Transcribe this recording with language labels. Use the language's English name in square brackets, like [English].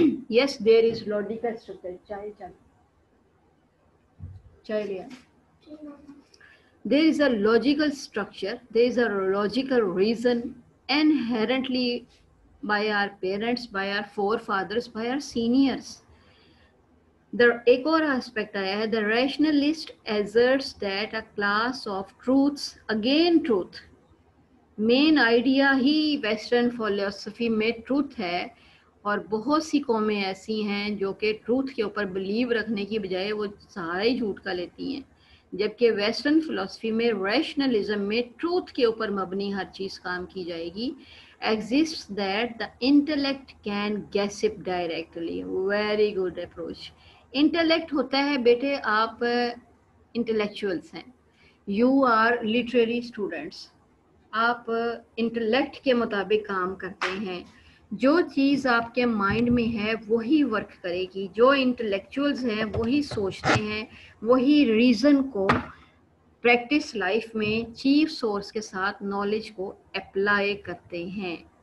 [English] Yes, there is logical structure. [Urdu] Chai liya. [English] There is a logical structure, there is a logical reason inherently by our parents, by our forefathers, by our seniors. [Urdu] ایک اور aspect آیا ہے, [English] the rationalist asserts that a class of truths, again truth, [Urdu] main idea he western فلسفی میں truth ہے. اور بہت سی قومیں ایسی ہیں جو کہ ٹروتھ کے اوپر بلیو رکھنے کی بجائے وہ سارا ہی جھوٹ کا لیتی ہیں, جبکہ ویسٹرن فلسفی میں ریشنلزم میں ٹروتھ کے اوپر مبنی ہر چیز کام کی جائے گی. [English] exists that the intellect can gossip directly. Very good approach. [Urdu] Intellect ہوتا ہے بیٹے, آپ انٹلیکچوئلس ہیں, [English] you are literary students, [Urdu] آپ انٹلیکٹ کے مطابق کام کرتے ہیں. جو چیز آپ کے مائنڈ میں ہے وہی ورک کرے گی. جو انٹلیکچوئلز ہیں وہی سوچتے ہیں, وہی ریزن کو پریکٹس لائف میں چیف سورس کے ساتھ نالج کو اپلائی کرتے ہیں.